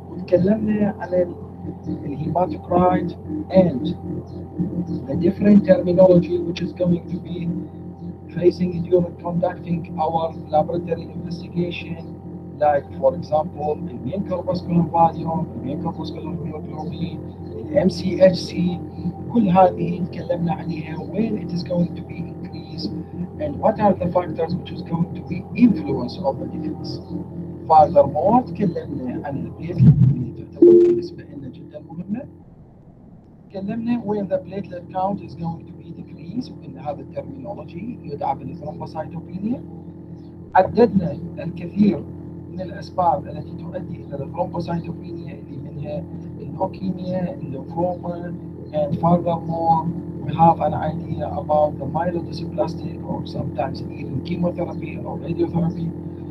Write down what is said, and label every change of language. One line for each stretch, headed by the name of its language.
Arabic: وتكلمنا عن الهيماتوكرايت
English: and the different terminology which is going to be facing during conducting our laboratory investigation, like for example the mean corpuscular volume, the mean corpuscular hemoglobin, the MCHC.
Arabic: كل هذه تكلمنا عليها
English: when it is going to be increased and what are the factors which is going to be influence of the decrease.
Arabic: Furthermore تكلمنا عن البليتلت اللي تعتبر بالنسبة لنا جدا مهمة.
English: تكلمنا when the platelet count is going to be decreased،
Arabic: وإن هذا الترمينولوجي يدعى بالثرومبوسايتوبينيا. عددنا الكثير من الأسباب التي تؤدي إلى الثرومبوسايتوبينيا اللي منها اللوكيميا، الليمفوما،
English: and furthermore we have an idea about the myelodysplastic or sometimes even chemotherapy or radiotherapy.